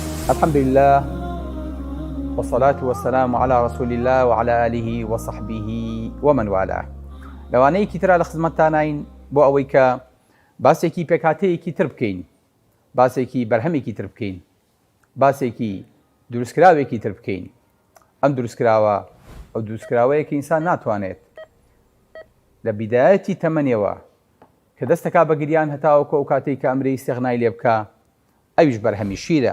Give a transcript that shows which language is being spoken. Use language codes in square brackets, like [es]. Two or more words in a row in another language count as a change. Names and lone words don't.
[ar] الحمد لله والصلاة والسلام على رسول الله وعلى آله وصحبه ومن والاه. [ckb] لەوانەیەکی ترا لە خزمەتتانین بۆ ئەوەی کە باسێکی پێکهاتەیەکی تر بکەین، باسێکی بەرهەمێکی تر بکەین، باسێکی دروستکراوێکی تر بکەین. ئەم دروستکراوە ئەو دروستکراوەیە کە ئینسان ناتوانێت لە بیدایەتی تەمەنیەوە کە دەستەکا بە گریان هەتاوەکو ئەو کاتێک کە ئەمرەی استیغنای لێ بکە، ئەویش بەرهەمی شیرە.